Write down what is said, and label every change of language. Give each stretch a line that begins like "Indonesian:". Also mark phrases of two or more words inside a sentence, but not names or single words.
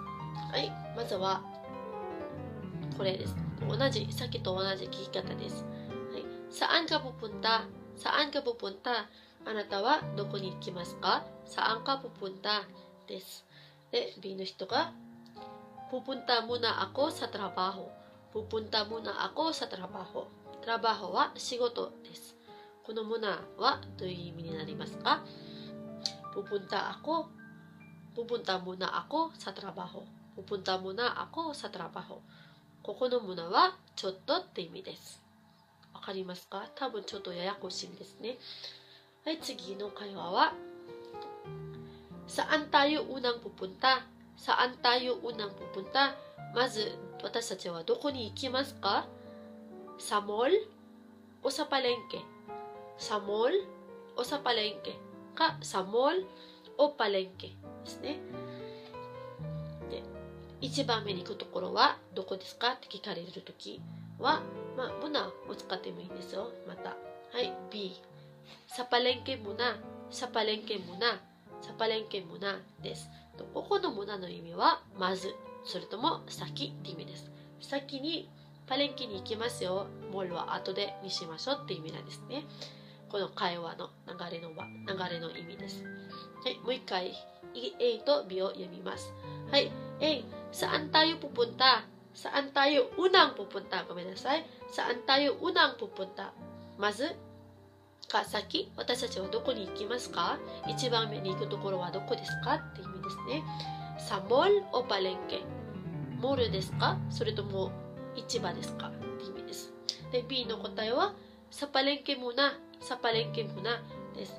Japanese: はい、まずはこれです。さっきと同じ聞き方です。
Filipino: はい、saan ka pupunta? Saan ka pupunta?
Japanese: あなたはどこに行きますか？
Filipino: Saan ka pupunta?
Japanese: です。で、B の人が
Filipino: pupunta muna ako sa trabaho. Pupunta muna ako sa trabaho.
Japanese: Trabaho は仕事です。このmunaはどういう意味になりますか？
Filipino: Pupunta muna ako sa trabaho. Pupunta muna ako sa trabaho.
Japanese: ここのmunaはちょっとって意味です。わかりますか？多分ちょっとややこしいんですね。はい、次の会話は
Filipino: Saan tayo unang pupunta? Saan tayo unang pupunta?
Japanese: まず私たちはどこに行きますか？
Filipino: Sa mall o sa palengke? Sa mall o sa palengke? か、sa mall o palengke ですね。
Japanese: で、一番目に行くところはどこですかって聞かれるときは、muna を使ってもいいですよ。また。
Filipino: はい、B。Sa palengke muna. Sa palengke muna. Sa palengke muna
Japanese: です。ここのmunaの意味はまず、それとも先って意味です。先にパレンケに行きますよ。モールは後でにしましょうって意味なんですね。この会話の流れの意味です。はい、もう一回 A と B を読みます。
Filipino: はい、A、saan tayo pupunta? Saan tayo unang pupunta? ごめんなさい。Saan tayo unang pupunta?
Japanese: まずか先、私たちはどこに行きますか？一番目に行くところはどこですかって意味ですね。
Filipino: sa mall o palengke.
Japanese: モールですか？それとも市場ですかって意味です。で、B の答えは
Filipino: sa palengke muna, sa palengke muna
Japanese: です。